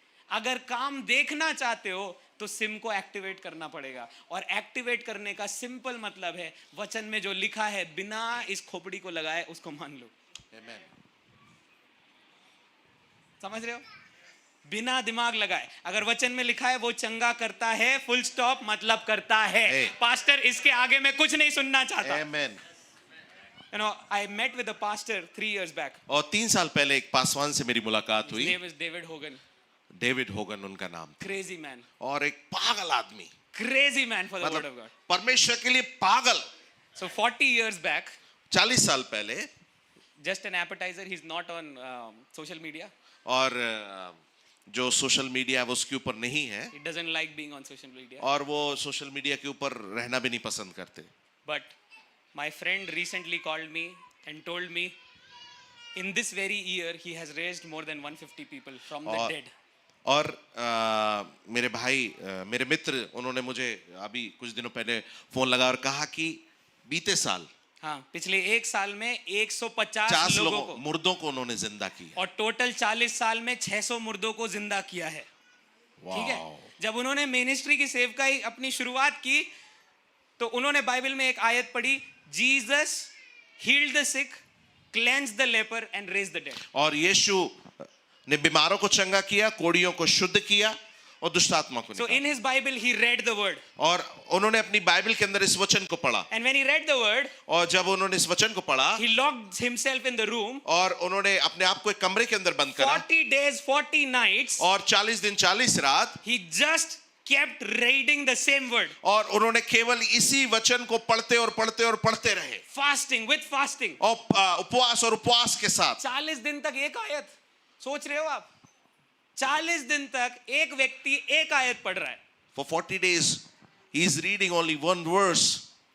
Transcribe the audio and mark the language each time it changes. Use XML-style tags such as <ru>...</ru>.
<hi>अगर काम देखना चाहते हो तो सिम को एक्टिवेट करना पड़ेगा, और एक्टिवेट करने का सिंपल मतलब है वचन में जो लिखा है बिना इस खोपड़ी को लगाए उसको मान लो।</hi> <en>Amen.</en> <hi>समझ रहे हो? बिना दिमाग लगाए अगर वचन में लिखा है वो चंगा करता है, फुल स्टॉप, मतलब करता है।</hi> <en>Hey.</en> <hi>पास्टर इसके आगे मैं कुछ नहीं सुनना चाहता।</hi> <en>Amen. You know, I met with a pastor 3 years back.</en> <hi>और 3 साल पहले एक पासवान से मेरी मुलाकात</hi> <en>His</en> <hi>हुई।</hi> <en>name is David Hogan.</en> <hi>David Hogan उनका नाम था।</hi> <en>Crazy man.</en> <hi>और एक पागल आदमी,</hi> <en>Crazy man for the word of</en> <hi>मतलब</hi> <en>God.</en> <hi>परमेश्वर के लिए पागल।</hi> <en>So 40 years back,</en> <hi>40 साल पहले,</hi> <en>just an appetizer, he's not on social media.</en> <hi>और जो सोशल मीडिया है वो उसके ऊपर नहीं है,</hi> <en>He doesn't like being on social media.</en> <hi>और वो सोशल मीडिया के ऊपर रहना भी नहीं पसंद करते।</hi> <en>But my friend recently called me and told me in this very year he has raised more than 150 people from the dead.</en> <hi>और मेरे भाई, मेरे मित्र, उन्होंने मुझे अभी कुछ दिनों पहले फोन लगा और कहा कि बीते साल हाँ, पिछले 1 साल में 150 50 लोगों को, मुर्दों को उन्होंने जिंदा किया। और टोटल 40 साल में 600 मुर्दों को जिंदा किया है। ठीक है, वाओ। जब उन्होंने मिनिस्ट्री की सेवकाई अपनी शुरुआत की तो उन्होंने बाइबल में एक आयत पढ़ी,</hi> <en>Jesus healed the sick, cleansed the leper and raised the dead.</en> <hi>और यीशु ने बीमारों को चंगा किया, कोढ़ियों को शुद्ध किया और दुष्ट आत्मा को</hi> <en>So</en> <hi>निकाला।</hi> <en>in his Bible he read the word.</en> <hi>और उन्होंने अपनी बाइबल के अंदर इस वचन को पढ़ा,</hi> <en>And when he read the word,</en> <hi>और जब उन्होंने इस वचन को पढ़ा</hi> <en>he locked himself in the room.</en> <hi>और उन्होंने अपने आप को एक कमरे के अंदर बंद करा</hi> <en>40 days, 40 nights,</en> <hi>और 40 दिन 40 रात,</hi> <en>he just kept reading the same word.</en> <hi>और उन्होंने केवल इसी वचन को पढ़ते और पढ़ते और पढ़ते रहे,</hi> <en>Fasting, with fasting.</en> <hi>और उपवास और उपवास के साथ। 40 दिन तक एक आयत, सोच रहे हो आप? 40 दिन तक एक व्यक्ति एक आयत पढ़ रहा है।</hi> <en>For 40 days he is reading only one verse.</en>